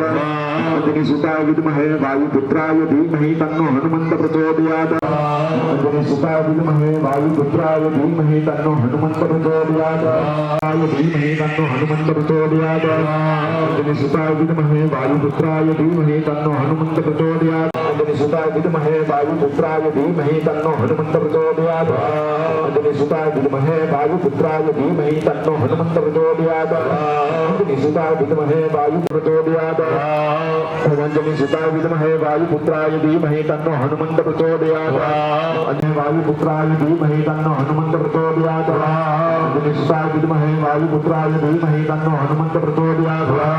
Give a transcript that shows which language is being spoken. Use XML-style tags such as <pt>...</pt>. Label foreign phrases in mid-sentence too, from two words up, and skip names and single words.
<sa>अंजलि सुताय विद्महे वायुपुत्राय धीमहि तन्नो हनुमंत प्रचोदयात. अंजलि सुताय विद्महे वायुपुत्राय धीमहि तन्नो हनुमंत प्रचोदयात. धीमहि तन्नो हनुमंत प्रचोदयात. अंजलि सुताय विद्महे वायुपुत्राय धीमहि तन्नो हनुमंत प्रचोदयात. अंजनीसुताय विद्महे वायुपुत्राय धीमहि तन्नो हनुमन्त प्रचोदयात् अंजनीसुताय विद्महे वायुपुत्राय धीमहि तन्नो हनुमन्त प्रचोदयात् अंजनीसुताय विद्महे वायु प्रचोदयात् अंजनीसुताय विद्महे वायुपुत्राय धीमहि तन्नो हनुमन्त प्रचोदयात् अन्य वायुपुत्राय धीमहि तन्नो हनुमन्त प्रचोदयात् अंजनीसुताय विद्महे वायुपुत्राय धीमहि तन्नो हनुमन्त प्रचोदयात्</sa>